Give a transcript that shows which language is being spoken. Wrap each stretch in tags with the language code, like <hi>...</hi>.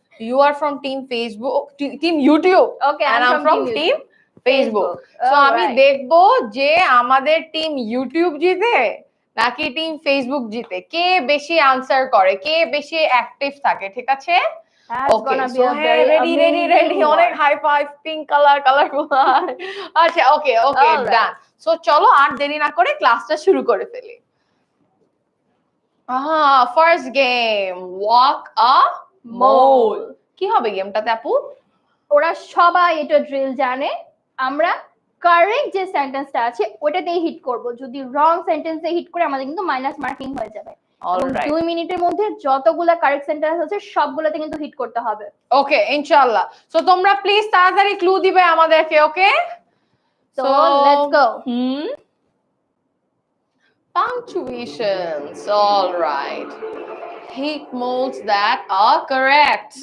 <en>You are from team Facebook, team YouTube. Okay, and I'm from team Facebook.</en> <bn>So আমি দেখবো যে আমাদের team YouTube জিতে নাকি টিম ফেসবুক জিতে, কে বেশি আনসার করে, কে বেশি অ্যাক্টিভ থাকে, ঠিক আছে?</bn> <en>Okay, so ready,</en> <bn>অনেক</bn> <en>High five, pink colourful.</en> <bn>আচ্ছা, ওকে ডান। সো চলো আর দেরি না করে ক্লাসটা শুরু করে ফেলি। ফার্স্ট গেম, ওয়াক আ মোল। কি হবে গেমটাতে আপু? ওরা সবাই এটা ড্রিল জানে। আমরা কারেক্ট যে সেন্টেন্সটা আছে ওটাতেই হিট করব, যদি রং সেন্টেন্সে হিট করে আমাদের কিন্তু মাইনাস মার্কিং হয়ে যাবে। অলরাইট 2 মিনিটের মধ্যে যতগুলা কারেক্ট সেন্টেন্স আছে সবগুলোতে কিন্তু হিট করতে হবে। ওকে ইনশাআল্লাহ। সো তোমরা প্লিজ তাড়াতাড়ি ক্লু দিবে আমাদেরকে, ওকে?</bn> <en>So let's go. Punctuations, all right. Heat modes that are correct.</en>